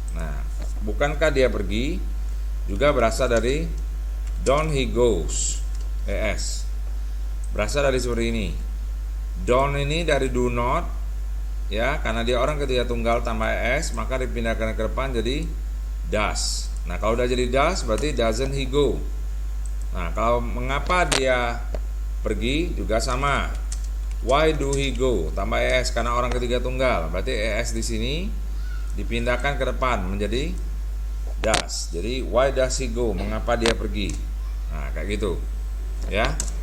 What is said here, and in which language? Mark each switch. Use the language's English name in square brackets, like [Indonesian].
[Indonesian] Nah, bukankah dia pergi juga berasal dari [English] don't he goes, [Indonesian] es. Berasal dari seperti ini. Don't ini dari [English] do not, [Indonesian] ya, karena dia orang ketiga tunggal tambah es maka dipindahkan ke depan jadi does. Nah, kalau udah jadi does berarti [English] doesn't he go. [Indonesian] Nah, kalau mengapa dia pergi juga sama. [English] Why do he go? [Indonesian] Tambah es karena orang ketiga tunggal. Berarti es di sini dipindahkan ke depan menjadi does. Jadi [English] why does he go? [Indonesian] Mengapa dia pergi? Nah, kayak gitu. Ya.